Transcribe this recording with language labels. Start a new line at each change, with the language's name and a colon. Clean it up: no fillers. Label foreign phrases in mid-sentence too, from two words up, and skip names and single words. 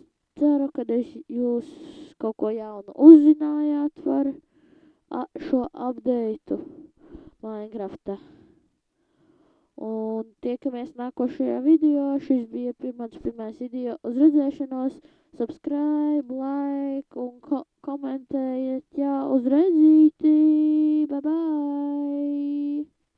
Latvian: Ceru, ka jūs kaut ko jaunu uzzinājāt par šo updateu Minecrafta. Un tiekamies nākošajā video. Šis bija mans pirmais video. Uz redzēšanos.
English: Subscribe, like
Latvian: un komentējiet. Jā, uz redzīti.
English: Bye bye.